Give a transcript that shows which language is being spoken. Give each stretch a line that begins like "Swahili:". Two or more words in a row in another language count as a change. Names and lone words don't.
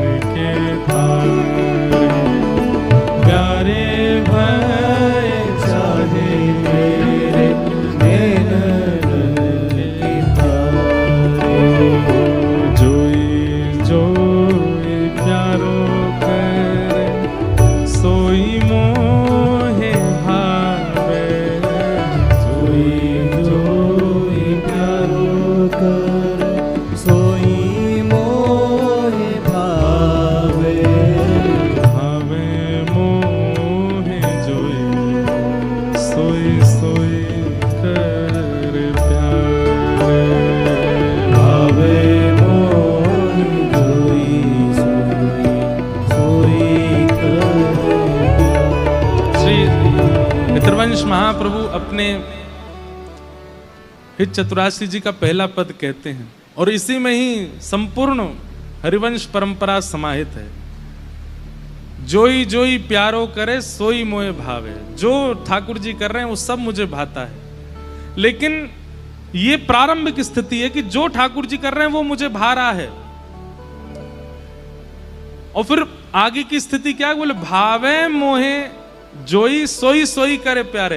Braj: के तारे, प्यारे भय चाहे मेरे नैनन के तारे, जोई जोई प्यारो करे सोई मोहे भावे, जोई जोई प्यारो कर सोई मोहे भावे, भावे मोहे जोई सोई सोई कर प्यारे, भावे मोहे जोई सोई सोई कर
Hindi: श्री पितृवंश महाप्रभु अपने हित चतुराशी जी का पहला पद कहते हैं और इसी में ही संपूर्ण हरिवंश परंपरा समाहित है।
Braj: जोई जोई प्यारो करे सोई मोहे भावे,
Hindi: जो ठाकुर जी कर रहे हैं वो सब मुझे भाता है, लेकिन ये प्रारंभिक स्थिति है कि जो ठाकुर जी कर रहे हैं वो मुझे भा रहा है, और फिर आगे की स्थिति क्या है, बोले
Braj: भावे मोहे जोई सोई सोई करे प्यारे।